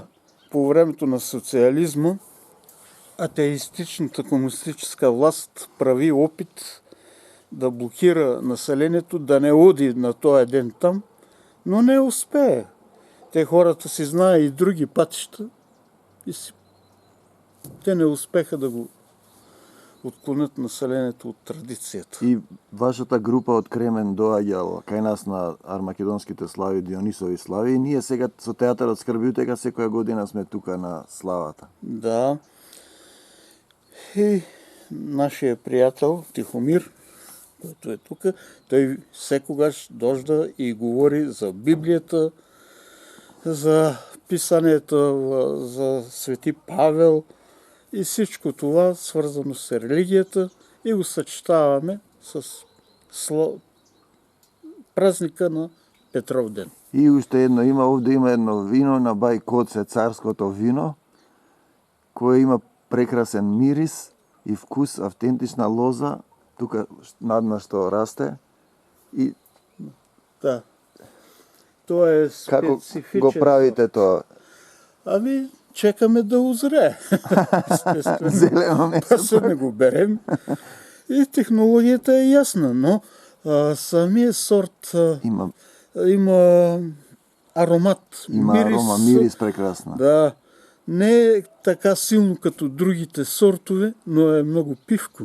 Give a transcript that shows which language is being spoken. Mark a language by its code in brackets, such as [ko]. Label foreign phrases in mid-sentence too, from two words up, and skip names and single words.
[bg] По времето на социализма атеистичната комунистическа власт прави опит да блокира населението, да не оди на този ден там, но не успее. Те хората си знаят и други пътища и те не успеха да го отклонят населението от традицията. [mk] И вашата група от Кремен доаѓала кај нас на армакедонските слави, Дионисови слави, и ние сега со театарот Скрбиутека секоја година сме тука на славата. Да. [bg] И нашия приятел Тихомир, който е тук, той секогаш дожда и говори за Библията, за писанията, за Свети Павел и всичко това, свързано с религията, и го съчетаваме с празника на Петров ден. [mk] И уште едно има, овде има едно вино на Бај Коце, царското вино, кое има прекрасен мирис и вкус, автентична лоза, тука надна што расте. И Да. Тоа е како специфичен. го правите тоа? Ами, чекаме да узре. [bg] Естествено. [mk] Зелено месо. Па се не го берем. [bg] И технологията е ясна, но самия сорт [mk] Има аромат. мирис прекрасна. Да. [bg] Не е така силно като другите сортове, но е много пивко.